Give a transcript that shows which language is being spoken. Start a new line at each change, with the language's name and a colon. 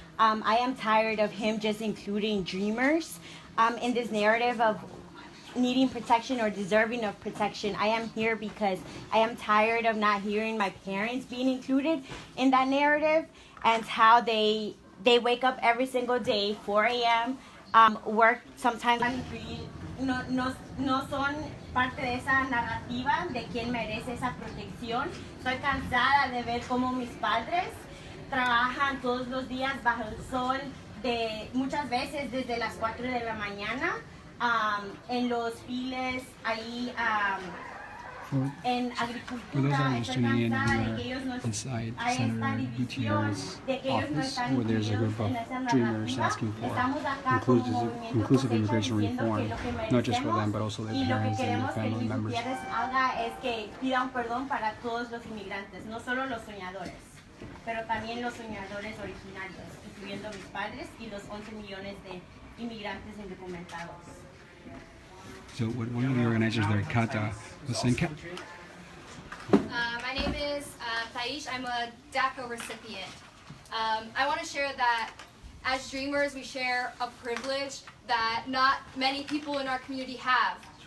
English: I am tired of him just including dreamers in this narrative of needing protection or deserving of protection. I am here because I am tired of not hearing my parents being included in that narrative, and how they wake up every single day, 4 a.m., work sometimes.
Spanish: No son parte de esa narrativa de quien merece esa protección. Estoy cansada de ver cómo mis padres trabajan todos los días bajo el sol, muchas veces desde las 4 de la mañana, en los files, ahí en agricultura. Estoy cansada de que ellos no
English: inside Senator Gutierrez's office, where there's a group of dreamers asking for inclusive immigration reform, not just for them, but also their parents and their family members.
Spanish: Lo que queremos que haga es que pida un perdón para todos los inmigrantes, no solo los soñadores, pero también los soñadores originarios, incluyendo mis padres y los 11 millones de inmigrantes indocumentados.
English: So one of the organizers there, Kata, was saying, my name is Thaish. I'm a DACA recipient. I want to share that as dreamers, we share a privilege that not many people in our community have.